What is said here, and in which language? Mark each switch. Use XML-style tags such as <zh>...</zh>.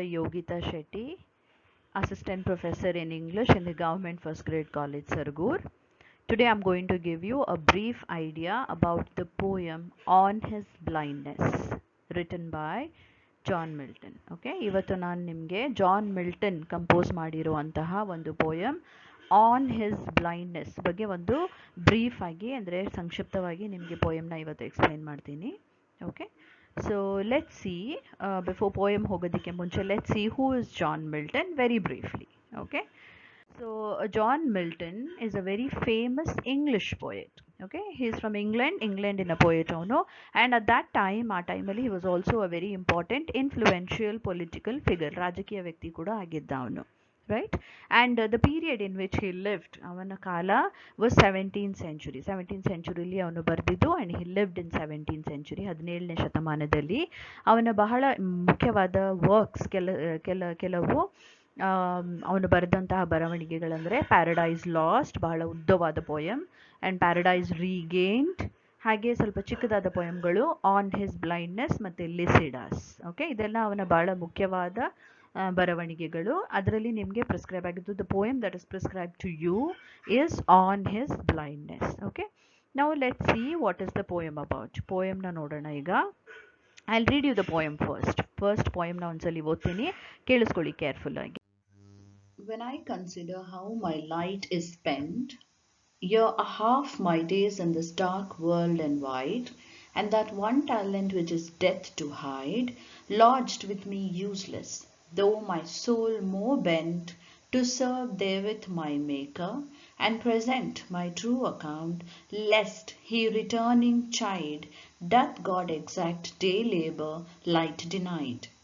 <en>Yogitha Shetty, Assistant Professor in English in the Government First Grade College, Sargur. Today I'm going to give you a brief idea about the poem On His Blindness, written by John Milton.</en> <kn>Okay, ಇವತ್ತು ನಾನು ನಿಮಗೆ John Milton compose ಮಾಡಿರುವಂತಹ ಒಂದು poem on his blindness ಬಗ್ಗೆ ಒಂದು brief ಆಗಿ ಅಂದರೆ ಸಂಕ್ಷಿಪ್ತವಾಗಿ ನಿಮಗೆ ಪೋಯಮ್ನ ಇವತ್ತು ಎಕ್ಸ್ಪ್ಲೈನ್ ಮಾಡ್ತೀನಿ.</kn> <en>okay, so let's see, before poem</en> <kn>ಹೋಗೋದಕ್ಕೆ ಮುಂಚೆ</kn> <en>let's see who is John Milton very briefly. Okay, so John Milton is a very famous English poet. Okay, he is from England in a poet</en> <kn>ಅವನು,</kn> <en>and at that time</en> <kn>ಆ ಟೈಮಲ್ಲಿ</kn> <en>he was also a very important influential political figure,</en> <kn>ರಾಜಕೀಯ ವ್ಯಕ್ತಿ ಕೂಡ ಆಗಿದ್ದ ಅವನು,</kn> <en>right? And the period in which he lived,</en> <kn>ಅವನ ಕಾಲ</kn> <en>was 17th century. 17th centuryಲಿ</en> <kn>ಅವನು ಬರೆದಿದ್ದು,</kn> <en>and he lived in 17th century,</en> <kn>17ನೇ ಶತಮಾನದಲ್ಲಿ. ಅವನ ಬಹಳ ಮುಖ್ಯವಾದ ವರ್ಕ್ಸ್ ಕೆಲವು ಅವನು ಬರೆದಂತಹ ಬರವಣಿಗೆಗಳಂದರೆ ಪ್ಯಾರಡೈಸ್ ಲಾಸ್ಟ್, ಬಹಳ ಉದ್ದವಾದ ಪೋಯಮ್, ಆ್ಯಂಡ್ ಪ್ಯಾರಡೈಸ್ ರೀಗೇನ್ಡ್, ಹಾಗೆ ಸ್ವಲ್ಪ ಚಿಕ್ಕದಾದ ಪೋಯಮ್ಗಳು ಆನ್ ಹಿಸ್ ಬ್ಲೈಂಡ್ನೆಸ್ ಮತ್ತು ಲಿಸಿಡಾಸ್. ಓಕೆ, ಇದೆಲ್ಲ ಅವನ ಬಹಳ ಮುಖ್ಯವಾದ ಬರವಣಿಗೆಗಳು. ಅದರಲ್ಲಿ ನಿಮಗೆ ಪ್ರಿಸ್ಕ್ರೈಬ್ ಆಗಿದ್ದು,</kn> <en>The poem that is prescribe to you is on his blindness. Okay, now let's see what is the poem about.</en> <kn>ಪೋಯಮ್ನ ನೋಡೋಣ ಈಗ.</kn> <en>I'll read you the poem first.</en> <kn>First poem na ondsali ಓದ್ತೀನಿ, ಕೇಳಿಸ್ಕೊಳ್ಳಿ careful ಆಗಿ.</kn> <en>When I consider how my light is spent, year a half my days in this dark world and wide, and that one talent which is death to hide, lodged with me useless, though my soul more bent to serve therewith my Maker, and present my true account, lest he returning chide, doth God exact day labour light denied.</en>